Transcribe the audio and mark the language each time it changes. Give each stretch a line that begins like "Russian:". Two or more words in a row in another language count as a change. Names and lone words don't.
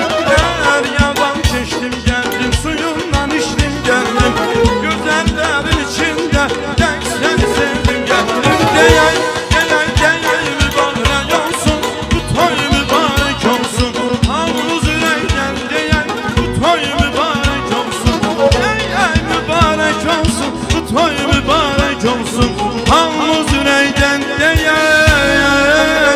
Turkish: Deryadan keçdim geldim, suyundan içtim geldim, güzellerin içinde tek seni sevdim geldim.
Azerbaijani: Deyək, deyək, deyək mübarək olsun, bu toy mübarək olsun, hamımız ürəkdən deyək, bu toy mübarək olsun. Deyək mübarək olsun, bu toy mübarək olsun, hamımız ürəkdən deyək.